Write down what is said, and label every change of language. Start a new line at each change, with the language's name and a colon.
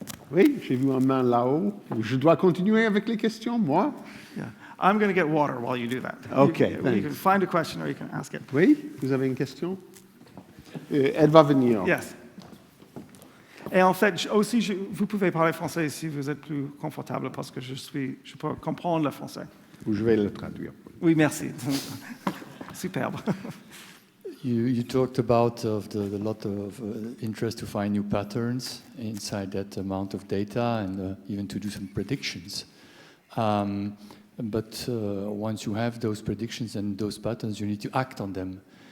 French: Oui, j'ai vu une main là-haut. Je dois continuer avec les questions, moi?
English: Yeah. I'm going to get water while you do that. Okay, you can find a question or you can ask it.
French: Oui, vous avez une question? Elle va venir.
English: Yes.
French: Et en fait, aussi, vous pouvez parler français si vous êtes plus confortable, parce que je peux comprendre le français. Ou je vais le traduire. Oui, merci. Superbe.
English: You talked about the lot of interest to find new patterns inside that amount of data and even to do some predictions. But once you have those predictions and those patterns, you need to act on them.